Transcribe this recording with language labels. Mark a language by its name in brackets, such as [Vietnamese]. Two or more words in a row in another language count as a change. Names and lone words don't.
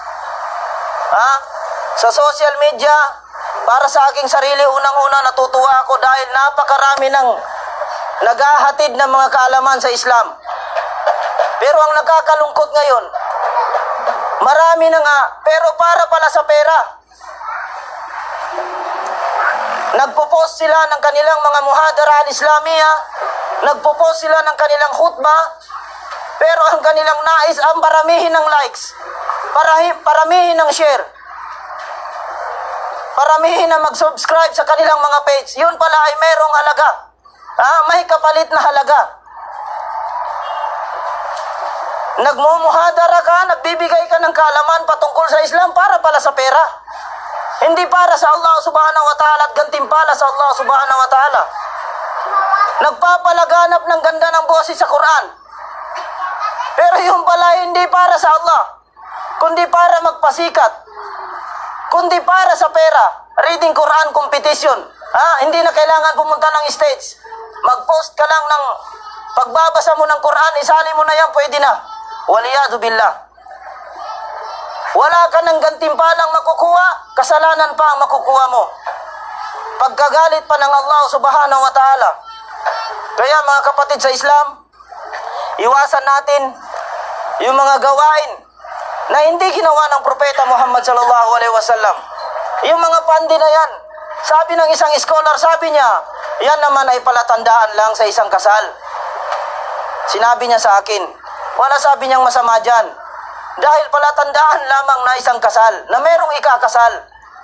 [Filipino] Sa social media, para sa aking sarili, unang-una natutuwa ako dahil napakarami ng naghahatid ng mga kaalaman sa Islam. Pero ang nakakalungkot ngayon, marami na nga, pero para pala sa pera. Nagpo-post sila ng kanilang mga [Arabic] محاضرة الإسلامية, [Filipino] nagpo-post sila ng kanilang khutbah, pero ang kanilang nais ang paramihin ng likes, paramihin ng share, paramihin na mag-subscribe sa kanilang mga page. Yun pala ay mayroong halaga. May kapalit na halaga. Nagmumuhadara ka, nagbibigay ka ng kaalaman patungkol sa Islam para pala sa pera. Hindi para sa [Arabic] الله سبحانه وتعالى [Filipino] at gantimpala sa [Arabic] الله سبحانه وتعالى. [Filipino] Nagpapalaganap ng ganda ng boses sa Quran. Pero yung pala hindi para sa Allah, kundi para magpasikat, kundi para sa pera. [English] Reading Quran competition. [Filipino] Hindi na kailangan pumunta ng stage. Mag-post ka lang ng pagbabasa mo ng Quran, isali mo na yan, pwede na. [Arabic] والعياذ بالله. [Filipino] Wala ka ng gantimpalang makukuha, kasalanan pa ang makukuha mo. Pagkagalit pa ng [Arabic] الله سبحانه وتعالى. [Filipino] Kaya mga kapatid sa Islam, iwasan natin yung mga gawain na hindi ginawa ng Propeta Muhammad [Arabic] صلى الله عليه وسلم. [Filipino] Yung mga pandi na yan, sabi ng isang scholar, sabi niya, yan naman ay palatandaan lang sa isang kasal. Sinabi niya sa akin, wala sabi niyang masama dyan. Dahil palatandaan lamang na isang kasal, na merong ikakasal.